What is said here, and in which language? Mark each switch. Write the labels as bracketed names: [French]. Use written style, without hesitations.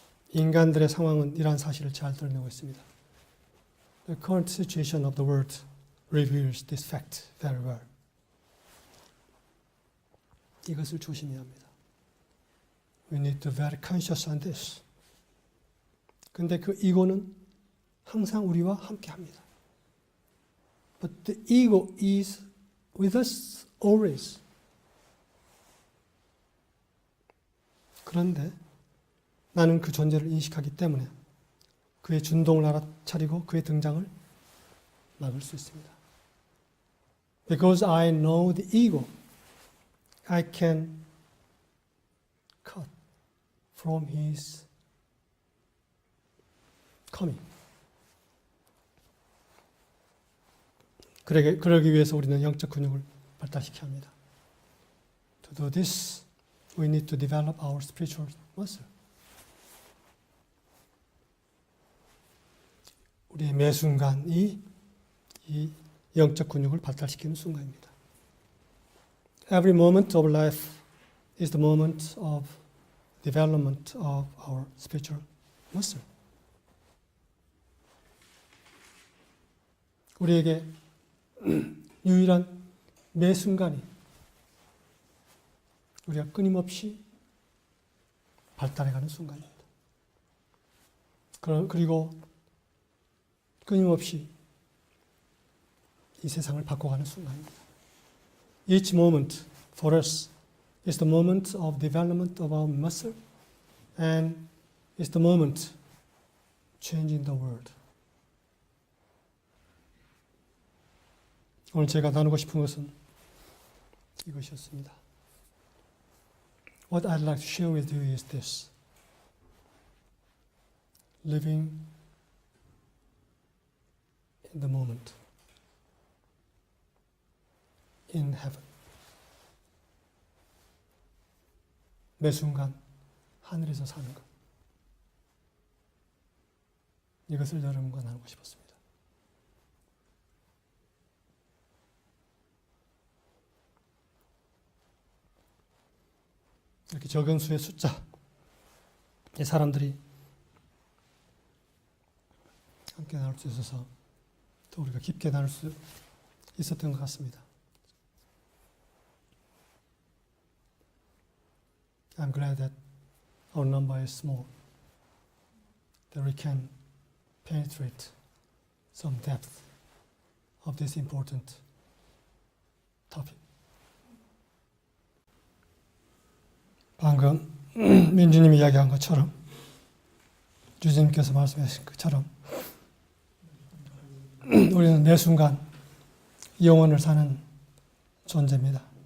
[Korean] 인간들의 상황은 이러한 사실을 잘 드러내고 있습니다. [English] The current situation of the world reveals this fact very well. [Korean] 이것을 조심해야 합니다. [English] We need to be very conscious on this. [Korean] 근데 그 이고는 항상 우리와 함께 합니다. [English] But the ego is with us always. [Korean] 그런데 나는 그 존재를 인식하기 때문에 그의 준동을 알아차리고 그의 등장을 막을 수 있습니다. [English] Because I know the ego, I can cut from his coming. [Korean] 그러기 위해서 우리는 영적 근육을 발달시켜야 합니다. [English] To do this, we need to develop our spiritual muscle. [Korean] 우리의 매 순간이 이 영적 근육을 발달시키는 순간입니다. [English] Every moment of life is the moment of development of our spiritual muscle. [Korean] 우리에게 유일한 매 순간이 우리가 끊임없이 발달해가는 순간입니다. 그리고 끊임없이 이 세상을 바꿔가는 순간입니다. [English] Each moment for us is the moment of development of our muscle and is the moment changing the world. [Korean] 오늘 제가 나누고 싶은 것은 이것이었습니다. [English] What I'd like to share with you is this. Living in the moment. In heaven. [Korean] 매 순간 하늘에서 사는 것. 이것을 여러분과 나누고 싶었습니다. 이렇게 적은 수의 숫자의 사람들이 함께 나눌 수 있어서 또 우리가 깊게 나눌 수 있었던 것 같습니다. [English] I'm glad that our number is small, that we can penetrate some depth of this important topic. [Korean] 방금 민주님이 이야기한 것처럼, 주님께서 말씀하신 것처럼 우리는 매 순간 영혼을 사는 존재입니다.